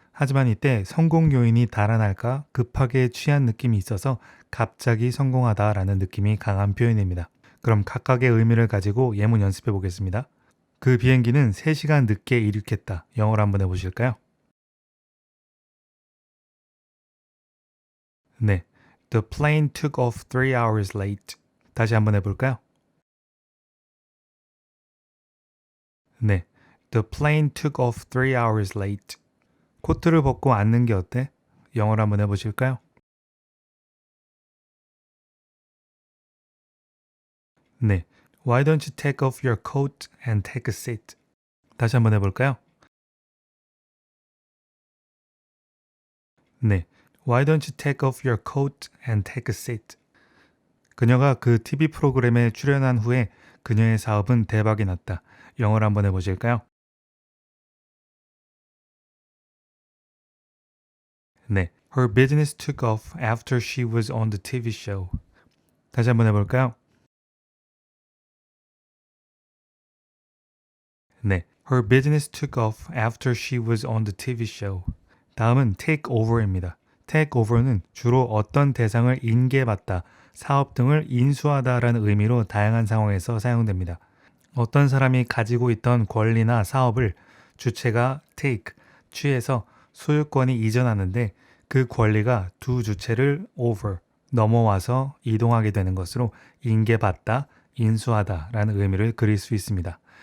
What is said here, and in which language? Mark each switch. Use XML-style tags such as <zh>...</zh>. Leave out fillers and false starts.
<ko>하지만 이때 성공 요인이 달아날까 급하게 취한 느낌이 있어서 갑자기 성공하다 라는 느낌이 강한 표현입니다. 그럼 각각의 의미를 가지고 예문 연습해 보겠습니다. 그 비행기는 3시간 늦게 이륙했다. 영어로 한번 해보실까요?</ko> <en>네, The plane took off 3 hours late.</en> <ko>다시 한번 해볼까요?</ko> <en>네, The plane took off 3 hours late.</en> <ko>코트를 벗고 앉는 게 어때? 영어로 한번 해보실까요?</ko> <en>네, Why don't you take off your coat and take a seat?</en> <ko>다시 한번 해볼까요?</ko> <en>네, Why don't you take off your coat and take a seat?</en> <ko>그녀가 그 TV 프로그램에 출연한 후에 그녀의 사업은 대박이 났다. 영어로 한번 해보실까요?</ko> <en>네, Her business took off after she was on the TV show.</en> <ko>다시 한번 해볼까요?</ko> <en>네, Her business took off after she was on the TV show.</en> <ko>다음은 take over입니다. take over는 주로 어떤 대상을 인계받다, 사업 등을 인수하다라는 의미로 다양한 상황에서 사용됩니다. 어떤 사람이 가지고 있던 권리나 사업을 주체가 take, 취해서 소유권이 이전하는데 그 권리가 두 주체를 over, 넘어와서 이동하게 되는 것으로 인계받다, 인수하다 라는 의미를 그릴 수 있습니다.</ko>